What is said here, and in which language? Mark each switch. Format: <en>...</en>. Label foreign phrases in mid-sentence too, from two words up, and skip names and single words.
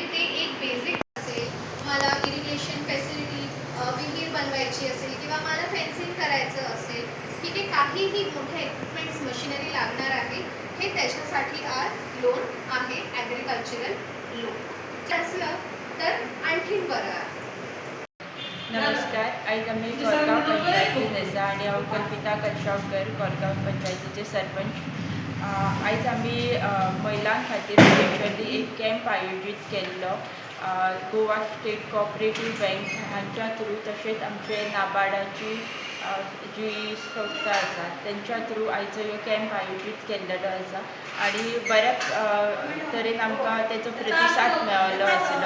<mr>ते एक बेसिक असेल, मला</mr> <en>irrigation facility,</en> <mr>विहीर बनवायची असेल किंवा मला फेन्सिंग करायचं असेल, ठीक आहे, काहीही मोठे</mr> <en>equipments machinery</en> <mr>लागणार आहे, हे त्याच्यासाठी आज लोन आहे,</mr> <en>agricultural loan</en> <mr>असलं तर आणखीन बरं आहे.</mr> <kok>नमस्कार, आयज आम्ही कोरगांव पंचायतीन आसा आणि हांव कल्पिता कलशावकर, कोरगांव पंचायतीचे सरपंच. आयज आम्ही महिलां खातीर स्पेशली एक कॅम्प आयोजीत केल्लो गोवा स्टेट कोऑपरेटीव बँक हांच्या थ्रू, तशेंच आमचे नाबार्डाची जी संस्था आसा त्यांच्या थ्रू आयचो ह्यो कॅम्प आयोजीत केल्लेलो आसा आणि बऱ्या तरेन आमकां तेचो प्रतिसाद मेळ्ळो आसलो.</kok>